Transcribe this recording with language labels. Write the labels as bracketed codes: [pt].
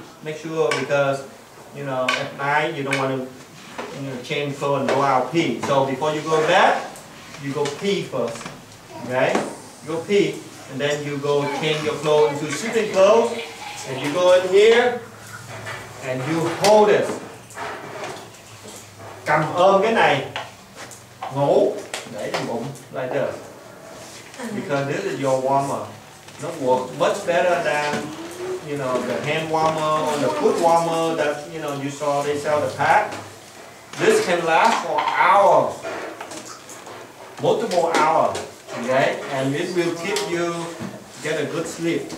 [en] Make sure because you know at night you don't want to change clothes and go out pee. So before you go to bed, you go pee first. Okay, you go pee, and then you go change your clothes into sleeping clothes, and you go in here, and you hold it. [vi] Cầm ôm cái này, ngủ, để trên bụng, [en] like this. Because this is your warmer. [vi] Nó [en] works much better than the hand warmer or the foot warmer that you saw they sell the pack. This can last for hours, multiple hours. Okay, and it will keep you get a good sleep.